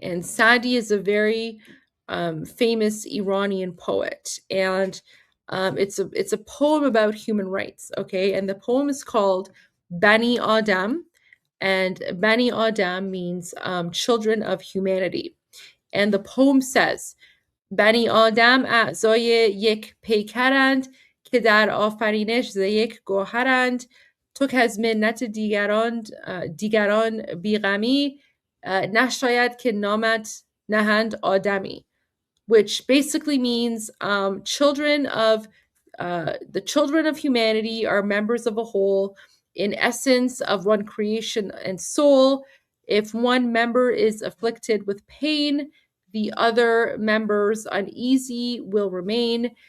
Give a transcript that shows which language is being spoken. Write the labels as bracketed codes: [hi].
[en] And Sadi is a very famous Iranian poet, and it's a poem about human rights. Okay, and the poem is called Bani Adam, and Bani Adam means children of humanity. And the poem says, [fa] Bani Adam اعضای یک پیکرند که در آفرینش ز یک گوهرند، تو که از منت دیگران بیغمی، نشاید که نامت نهند آدمی. [en] Which basically means children of the children of humanity are members of a whole, in essence of one creation and soul. If one member is afflicted with pain, the other members uneasy will remain.